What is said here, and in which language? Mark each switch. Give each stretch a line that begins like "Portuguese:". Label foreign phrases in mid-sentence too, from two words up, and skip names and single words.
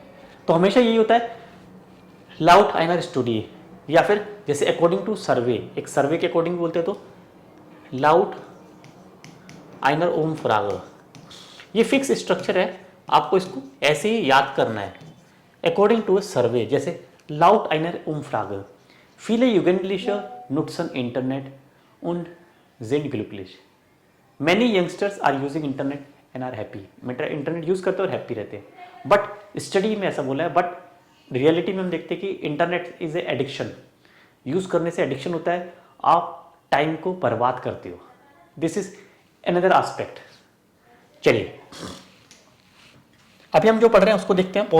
Hindi: तो हमेशा यही होता है
German: laut einer Studie,
Hindi: या फिर जैसे
English: according to survey,
Hindi: एक सर्वे के अकॉर्डिंग बोलते हैं तो
German: laut einer Umfrage.
Hindi: ये फिक्स स्ट्रक्चर है, आपको इसको ऐसे ही याद करना है।
English: according to survey,
German: जैसे laut einer umfrage, viele Jugendliche nutzen Internet und sind glücklich.
English: Many youngsters are using internet and are happy.
Hindi: मतलब
English: internet use
Hindi: करते हैं और हैप्पी रहते हैं।
English: but study
Hindi: में ऐसा बोला है,
English: but reality
Hindi: में हम देखते हैं कि
English: internet is an addiction.
Hindi: यूज करने से एडिक्शन होता है, आप टाइम को बर्बाद करते हो।
English: this is another aspect.
Hindi: चलिए, अभी हम जो पढ़ रहे हैं उसको देखते हैं।